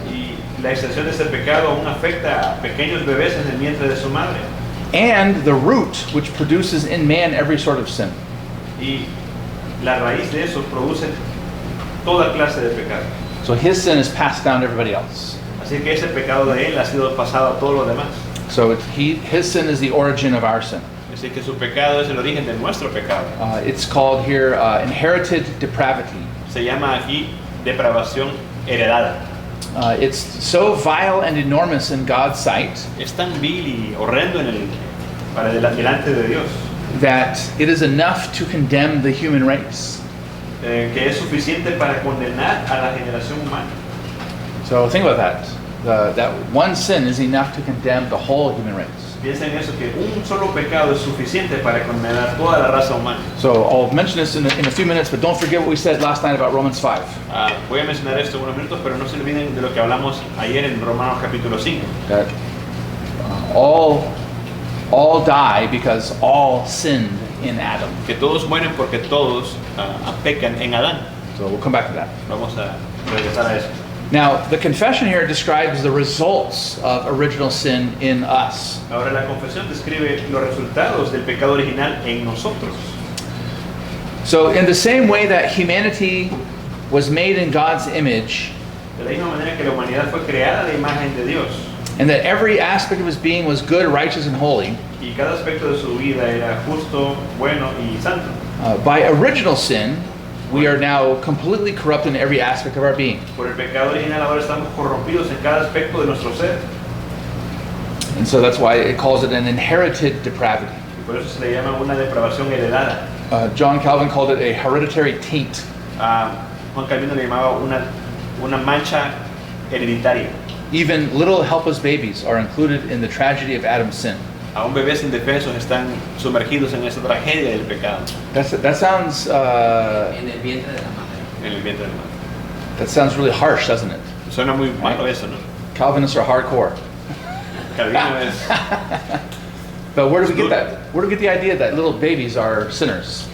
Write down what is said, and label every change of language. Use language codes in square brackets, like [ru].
[es] y la extensión de ese pecado aún afecta a pequeños bebés en el vientre de su madre. [en] And the root which produces in man every sort of sin. [es] Y la raíz de eso produce toda clase de pecado. [en] So his sin is passed down to everybody else. [es] Así que ese pecado de él ha sido pasado a todos los demás. [en] So his sin is the origin of our sin. [es] Así que su pecado es el origen de nuestro pecado. [en] It's called here inherited depravity. [es] Se llama aquí depravación heredada. [en] It's so vile and enormous in God's sight [es] Es tan vil y horrendo delante de Dios [en] that it is enough to condemn the human race. [es] que es suficiente para condenar a la generación humana. [en] So think about that. That one sin is enough to condemn the whole human race. [es] Piensa en eso, que un solo pecado es suficiente para condenar toda la raza humana. [en] So I'll mention this in a few minutes, but don't forget what we said last night about Romans 5. [es] Voy a mencionar esto en unos minutos, pero no se olviden de lo que hablamos ayer en Romanos capítulo 5. [en] That all die because all sinned in Adam. [es] Que todos mueren porque todos pecan en Adán. [en] So we'll come back to that. [es] Vamos a regresar a eso. [en] Now, the confession here describes the results of original sin in us. [es] Ahora la confesión describe los resultados del pecado original en nosotros. [en] So in the same way that humanity was made in God's image, [es] De la misma manera que la humanidad fue creada de imagen de Dios [en] and that every aspect of his being was good, righteous, and holy, [es] y cada aspecto de su vida era justo, bueno y santo. [en] by original sin, we are now completely corrupt in every aspect of our being. [es] Por el pecado original ahora estamos corrompidos en cada aspecto de nuestro ser. [en] And so that's why it calls it an inherited depravity. [es] Y por eso se le llama una depravación heredada. [en] John Calvin called it a hereditary taint. [es] Juan Calvino le llamaba una mancha hereditaria. [en] Even little helpless babies are included in the tragedy of Adam's sin. [es] Aún bebés indefensos están sumergidos en esa tragedia del pecado. [en] That sounds [es] En el vientre de la madre. En el vientre de la madre. [en] that sounds really harsh, doesn't it? [es] Suena muy malo eso, ¿no? [en] Calvinists are hardcore. [es] Calvino es... [en] But where do we get that? Where do we get the idea that little babies are sinners?